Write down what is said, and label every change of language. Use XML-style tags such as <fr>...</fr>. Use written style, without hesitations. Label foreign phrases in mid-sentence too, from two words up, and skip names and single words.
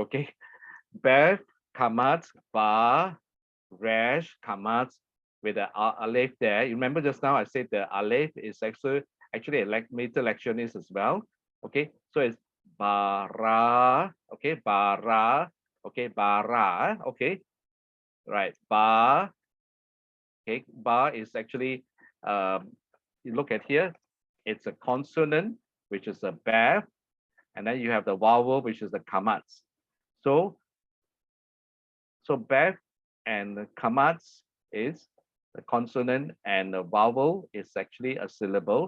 <en>Okay, Beth, kamat, ba, resh, kamat, with the aleph there. You remember just now I said the aleph is actually a meter lectionist as well. Okay, so it's bara, okay, bara, okay, bara, okay, right, ba, okay, ba is actually, you look at here, it's a consonant, which is a beth, and then you have the vowel, which is the kamatz. So beth and the kamatz is the consonant and the vowel is actually a syllable.</en>